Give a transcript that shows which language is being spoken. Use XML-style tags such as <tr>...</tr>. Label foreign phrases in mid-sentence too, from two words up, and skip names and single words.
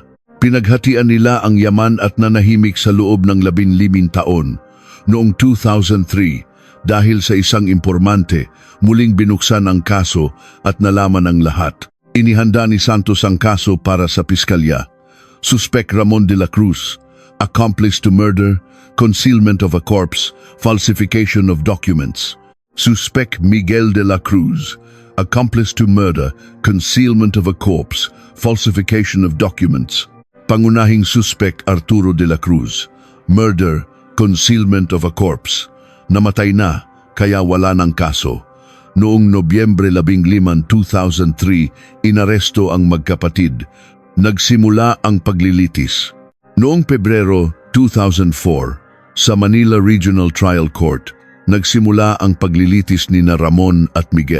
<tl>Pinaghatian nila ang yaman at nanahimik sa loob ng 15 taon. Noong 2003, dahil sa isang impormante, muling binuksan ang kaso at nalaman ang lahat. Inihanda ni Santos ang kaso para sa piskalya.</tl> <en>Suspect Ramon de la Cruz, accomplice to murder, concealment of a corpse, falsification of documents. Suspect Miguel de la Cruz, accomplice to murder, concealment of a corpse, falsification of documents.</en> <tl>Pangunahing suspect Arturo de la Cruz,</tl> <en>murder, concealment of a corpse.</en> <tl>Namatay na, kaya wala ng kaso. Noong Nobyembre 15, 2003, inaresto ang magkapatid. Nagsimula ang paglilitis. Noong Pebrero 2004, sa Manila Regional Trial Court, nagsimula ang paglilitis ni Ramon at Miguel.</tl>